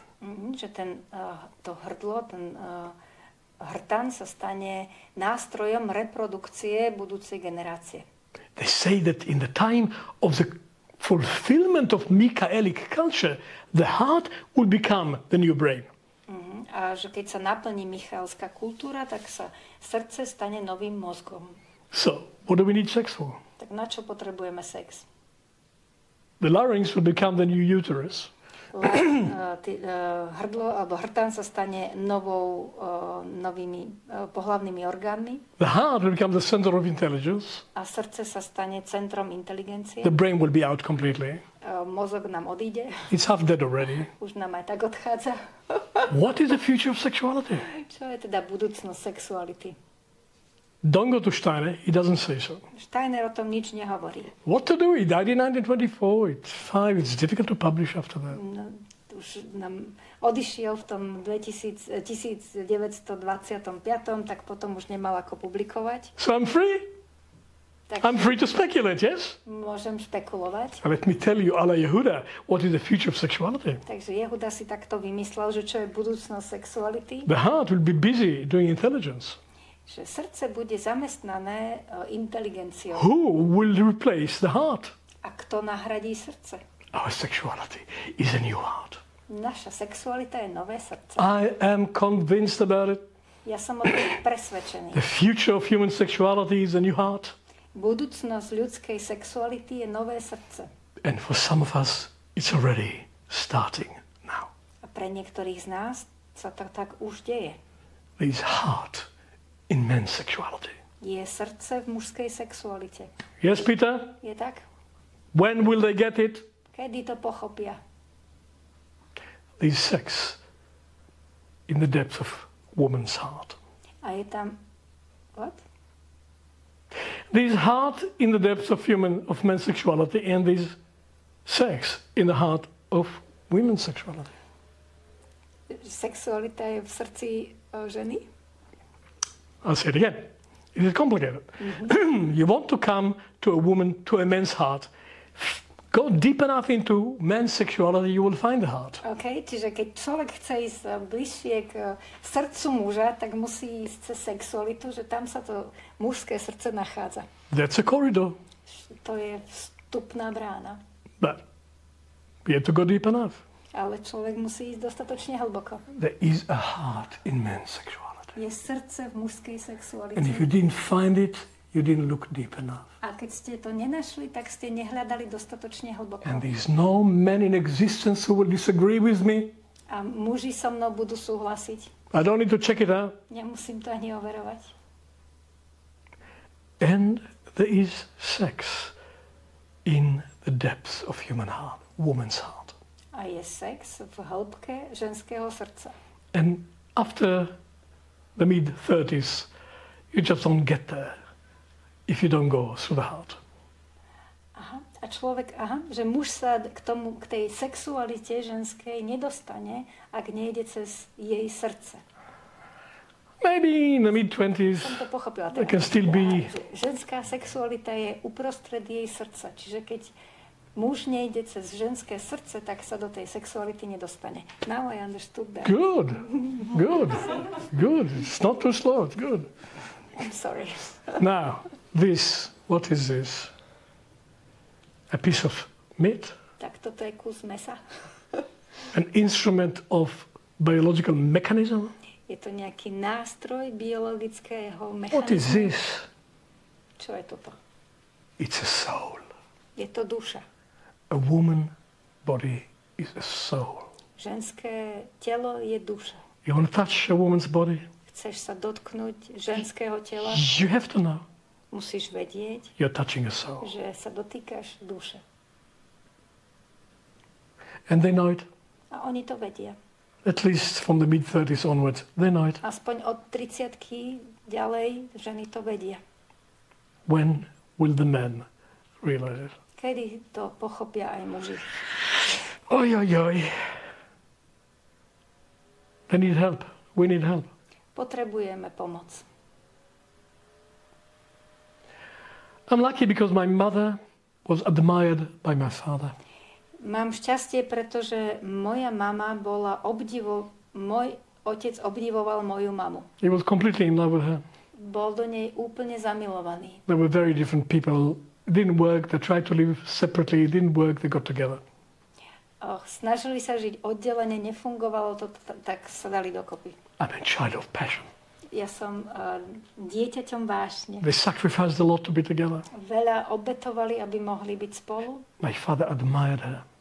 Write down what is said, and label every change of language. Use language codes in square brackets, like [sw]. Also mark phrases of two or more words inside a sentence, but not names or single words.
[sk] Že to hrdlo, hrtan sa stane nástrojom reprodukcie budúcej generácie. [en] They say that in the time of the fulfillment of Michaelic culture, the heart will become the new brain. [sk] A že keď sa naplní michaelská kultúra, tak sa srdce stane novým mozgom. [en] So, what do we need sex for? [sk] Tak na čo potrebujeme sex? [en] The larynx will become the new uterus. [sk] Hrdlo alebo hrtán sa stane novými pohlavnými orgánmi. [en] The heart will become the center of intelligence. [sk] A srdce sa stane centrom inteligencie. [en] The brain will be out completely. [sk] Mozog nám odíde. [en] It's half dead already. [sk] Už nám aj tak odchádza. [en] What is the future of sexuality? [sk] Čo je teda budúcnosť sexuality? [en] Don't go to Steiner, he doesn't say so. [sk] Steiner o tom nič nehovorí. [en] What to do? He died in 1924. It's fine. It's difficult to publish after that. [sk] No, už nám odišiel v tom 1925, tak potom už nemal ako publikovať. [en] So I'm free. [sk] Tak [en] I'm free to speculate, yes? [sk] môžem špekulovať. [en] And let me tell you, ala Yehuda, what is the future of sexuality? [sk] Takže Jehuda si takto vymyslel, že čo je budúcnosť sexuality. [en] The heart will be busy doing intelligence. [sk] Že srdce bude zamestnané inteligenciou. [en] Who will replace the heart? [sk] A kto nahradí srdce? [en] Our sexuality is a new heart. [sk] Naša sexualita je nové srdce. [en] I am convinced about it. [sk] Ja som o tom presvedčený. [en] The future of human sexuality is a new heart. [sk] Budúcnosť ľudskej sexuality je nové srdce. [en] And for some of us, it's already starting now. [sk] A pre niektorých z nás sa to tak už deje. [en] There is heart in men's sexuality. [sk] Je srdce v mužskej sexualite. [en] Yes, Peter? [sk] Je tak? [en] When will they get it? [sk] Kedy to pochopia? [en] There is sex in the depth of woman's heart. [sk] A je tam... [en] What? There is heart in the depths of men's sexuality, and there is sex in the heart of women's sexuality. [sk] Sexualita je v srdci ženy? [en] I'll say it again. It is complicated. You want to come to a woman, to a man's heart. Go deep enough into man's sexuality, you will find the heart. [sk] OK, čiže keď človek chce ísť bližšie k srdcu muža, tak musí ísť cez sexualitu, že tam sa to mužské srdce nachádza. [en] That's a corridor. [sk] To je vstupná brána. [en] But we have to go deep enough. [sk] Ale človek musí ísť dostatočne hlboko. [en] There is a heart in man's sexuality. [sk] Je srdce v mužskej sexualite. [en] And if you didn't find it, you didn't look deep enough. [sk] A keď ste to nenašli, tak ste nehľadali dostatočne hlboko. [en] And there's no man in existence who will disagree with me. [sk] A muži so mnou budú súhlasiť. [en] I don't need to check it out. [sk] Nemusím to ani overovať. [en] And there is sex in the depths of human heart, woman's heart. [sk] A je sex v hĺbke ženského srdca. [en] And after the mid-30s, you just don't get there if you don't go through the heart. Aha. [sk] A človek, že muž sa k tej sexualite ženskej nedostane, ak nejde cez jej srdce. [en] Maybe in the mid-20s, [sk] Som to pochopila. [en] there can still be... [sk] Ženská sexualita je uprostred jej srdca. Čiže keď muž nejde cez ženské srdce, tak sa do tej sexuality nedostane. [en] Now I understood that. Good, good, good. It's not too slow, it's good. I'm sorry. Now, what is this? A piece of meat? [sk] Tak toto je kus mesa. [en] An instrument of biological mechanism? [sk] Je to nejaký nástroj biologického [en] What is [sk] mechanizmu. [en] this? [sk] Čo je toto? [en] It's a soul. [sk] Je to duša. [en] A woman body is a soul. [sk] Ženské telo je duša. [en] You want to touch a woman's body? [sk] Chceš sa dotknúť ženského tela, [en] You have to know [sk] musíš vedieť, [en] you're touching a soul. [sk] že sa dotýkaš duše. [en] And they know it. [sk] A oni to vedia. [en] At least from the mid-30s onwards, they know it. [sk] Aspoň od 30-ky ďalej ženy to vedia. [en] When will the men realize it? [sk] Kedy to pochopia aj muži? Oj, oj, oj. [en] They need help. We need help. [sk] Potrebujeme pomoc. [en] I'm lucky because my mother was admired by my father. [sk] Mám šťastie, pretože moja mama bola môj otec obdivoval moju mamu. [en] He was completely in love with her. [sk] Bol do nej úplne zamilovaný. [en] They were very different people. It didn't work. They tried to live separately. It didn't work. They got together. [sk] Snažili sa žiť oddelene, nefungovalo to, tak sa dali dokopy. [en] I'm a child of passion. [sk] Ja som dieťaťom vášne. [en] They sacrificed a lot to be together. [sk] Veľa obetovali, aby mohli byť spolu. [en] My father admired her.